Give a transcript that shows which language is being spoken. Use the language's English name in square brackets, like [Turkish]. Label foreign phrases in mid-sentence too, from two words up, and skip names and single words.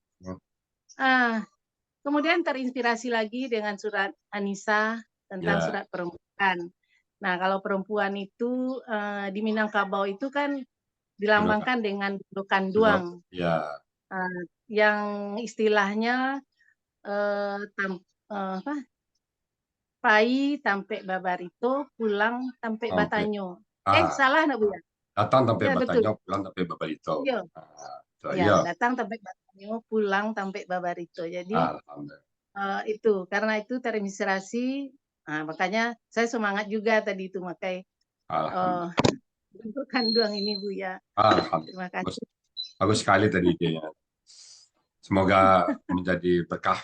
[Indonesian] Kemudian terinspirasi lagi dengan surat An-Nisa tentang surat perempuan. Nah, kalau perempuan itu di Minangkabau itu kan dilambangkan dengan bundukan doang. [Minangkabau] Yang istilahnya pai tampe babarito, pulang tampe batanyo. Salah nak Bu ya? Datang tampe batanyo, pulang tampe babarito. Datang tampe batanyo, pulang tampe babarito. [Indonesian] Jadi itu karena itu terinspirasi, makanya saya semangat juga tadi itu makai bundukan doang ini Bu ya. Terima kasih. Bagus sekali tadi idenya. Semoga menjadi berkah.